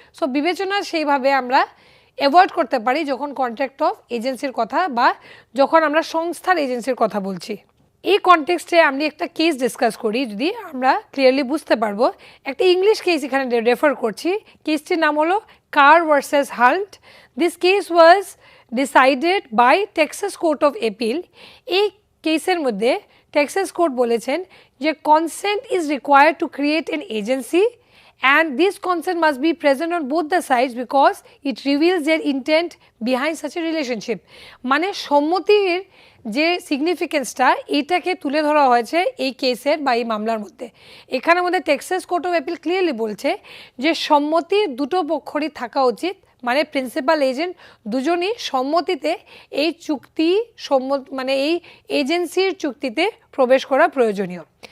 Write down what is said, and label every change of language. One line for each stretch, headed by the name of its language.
Bangla: So বিবেচনা সেইভাবে আমরা অ্যাভয়েড করতে পারি যখন কন্ট্রাক্ট অফ এজেন্সির কথা বা যখন আমরা সংস্থার এজেন্সির কথা বলছি। এই কনটেক্সটে আমি একটা কেস ডিসকাস করি, যদি আমরা ক্লিয়ারলি বুঝতে পারবো। একটা ইংলিশ কেস এখানে রেফার করছি। কেসটির নাম হলো কার versus halt.
English: This case was decided by Texas court of appeal.
Bangla: এই কেসের মধ্যে টেক্সাস কোর্ট বলেছেন যে
English: Consent is required to create an agency and this consent must be present on both the sides because it reveals their intent behind such a relationship.
Bangla: মানে সম্মতির যে সিগনিফিকেন্সটা এটাকে তুলে ধরা হয়েছে এই কেসের বা এই মামলার মধ্যে। এখানের মধ্যে Texas court of appeal clearly বলছে যে সম্মতি দুটো পক্ষরই থাকা উচিত, মানে প্রিন্সিপাল এজেন্ট দুজনই সম্মতিতে এই চুক্তি মানে এই এজেন্সির চুক্তিতে প্রবেশ করা প্রয়োজনীয়।